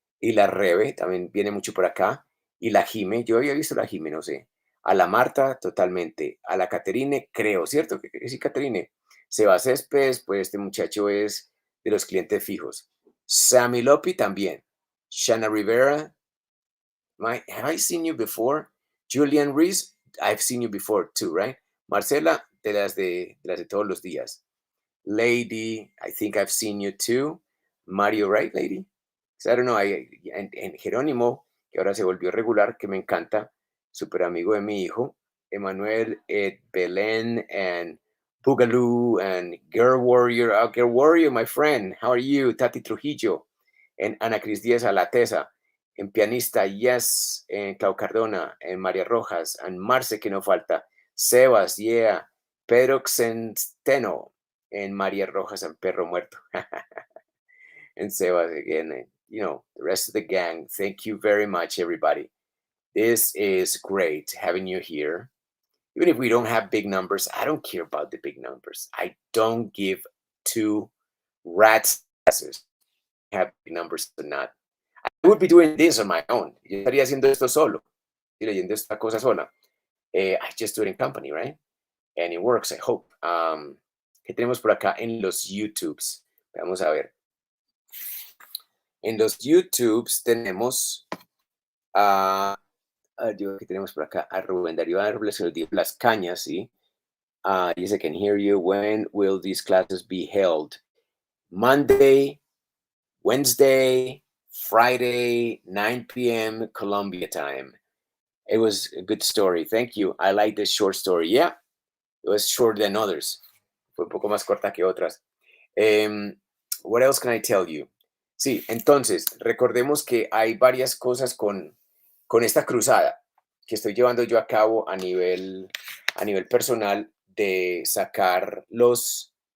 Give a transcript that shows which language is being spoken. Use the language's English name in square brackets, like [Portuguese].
[Spanish] Y la Rebe también viene mucho por acá. Y la Jime, yo había visto la Jime, no sé. A la Marta, totalmente. A la Caterine, creo, ¿cierto? Que sí, Caterine. Seba Céspedes, pues este muchacho es de los clientes fijos. Sammy Lopi también. [English] Shana Rivera, have I seen you before? Julian Reese, I've seen you before too, right? [Spanish] Marcela, de las de todos los días. [English] Lady, I think I've seen you too. Mario, right, lady? So I don't know, [Spanish] and Jerónimo, que ahora se volvió regular, que me encanta, súper amigo de mi hijo. [English] Emanuel, Belén, and Boogaloo, and Girl Warrior. Oh, Girl Warrior, my friend, how are you? Tati Trujillo, and Ana Cris Díaz Alateza, en pianista, yes, en Clau Cardona, en María Rojas, and Marce, que no falta. Sebas, yeah. Pedro Centeno, en María Rojas and Perro Muerto. And Sebas again, and, the rest of the gang. Thank you very much, everybody. This is great having you here. Even if we don't have big numbers, I don't care about the big numbers. I don't give two rats asses have big numbers or not. I would be doing this on my own. [Spanish] Yo estaría haciendo esto solo y leyendo esta cosa sola. [English] I just do it in company, right? And it works, I hope. [Spanish] ¿Qué tenemos por acá en los YouTubes? Vamos a ver. En los YouTubes tenemos ¿qué tenemos por acá? A Rubén Darío Árboles, se dio las cañas, ¿sí? [English] Dice, can hear you. When will these classes be held? Monday, Wednesday, Friday, 9 p.m. Colombia time. It was a good story. Thank you. I like this short story. Yeah, it was shorter than others. [Spanish] Fue un poco más corta que otras. [English] What else can I tell you? [Spanish] Sí, entonces, recordemos que hay varias cosas con esta cruzada que estoy llevando yo a cabo a nivel personal de sacarlos